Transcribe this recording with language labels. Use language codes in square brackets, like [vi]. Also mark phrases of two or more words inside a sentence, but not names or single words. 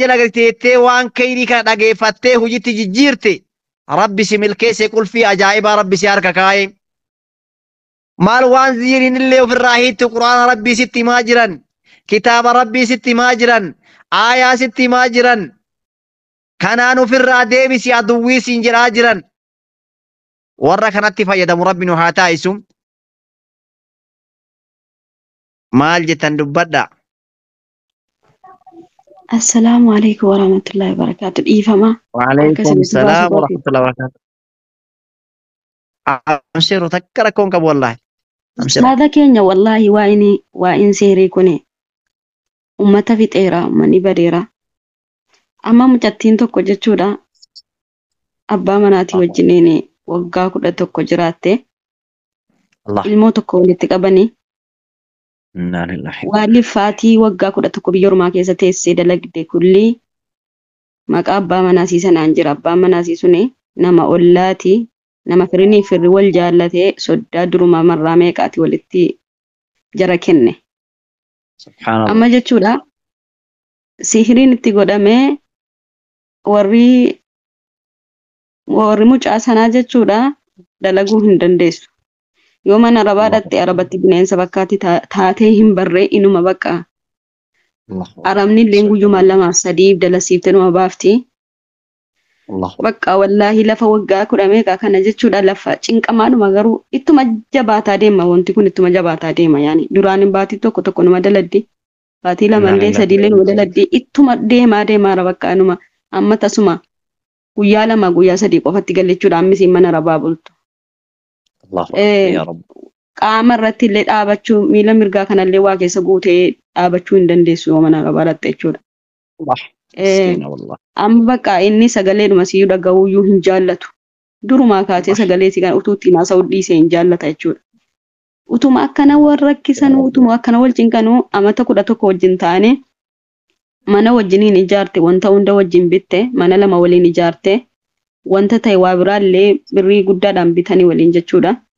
[om] jala galteettee waan kayrii kana dhageeffattee hojiitti jijjiirte rabbi si milkeesse qulfii ajaa'ibaa rabbi si harka kaa'e maal waan ziiriin illee ofirraa hiitti quraana rabbii sitti himaa jiran kitaaba rabbii sitti himaa jiran aayaa sitti himaa jiran kanaan ofirraa deebisi aduwwii siin jedhaa jiran warra kanatti fayyadamu rabbi nu haa taa'isu maal jettan dubbadha [ar] السلام عليكم ورحمة الله وبركاته. [om] Dhiifama. [ar] وعليكم السلام ورحمة الله وبركاته. [om] Amsiru takka rakkoon qabu wallahi. Ustaada keenya wallahi waa inni seerii kuni ummata fixeera ummanni badeera. Amma mucattiin tokko jechuudha abbaa manaatii wajjiniin waggaa 11 jiraatte ilmoo tokko walitti qabanii Wali faatii waggaa 11 biyya ormaa keessa teessee dalagde kulli maqaa abbaa manaasii sanaan jira. Abbaan manaasii suni nama ollaati nama firinii firri wal jaallatee soddaa duruma marraa meeqaati walitti jara kenne. [ar] سبحان الله. [om] Amma jechuudha sihiriin itti godhamee warri mucaa sanaa jechuudha dalaguu hin dandeessu. Yoo mana arabaa [ar] الله [om] dhatte arabatti bineensa bakkaatti taatee hin barree inuma bakka. [ar] الله أكبر. [om] Arabni illee guyyumaan lamaaf sadiif dalasiiftee numa baafti. [ar] الله أكبر. [om] Bakka wallaahi lafa waggaa 10 meeqa kana jechuudha lafa cinqamaadhuma garuu ittuma jabaataa deema wanti kun ittuma jabaataa deema yaani duraan baatii tokko numa daladdi baatii lamallee sadiillee numa daladdi ittuma deemaa bakka numa amma tasuma guyyaa lama guyyaa sadii qofatti galchuudha ammis mana arabaa bultu. [ar] الله أكبر يا رب. [om] Qaama irratti illee dhaabachuu miila mirgaa kanallee waa keessa guutee dhaabachuu hin dandeessu yoo mana arabaa dhatte jechuudha. [ar] الله مسكينة والله. [om] Amma bakka inni sagaleedhuma siyyuu dhaga'uuyyuu hin jaallatu. Durumaa kaasee sagalee si kan utuu ittiin haasa'u dhiisee hin jaallata jechuudha. Utuma akkana wal rakkisanuu utuma akkana wal cinqanuu amata 11 wajjin taane mana wajjiniin ijaarte wanta hunda wajjin bitte mana lama waliin ijaarte wanta ta'e waa biraallee birrii guddaadhaan bitanii waliin jechuudha.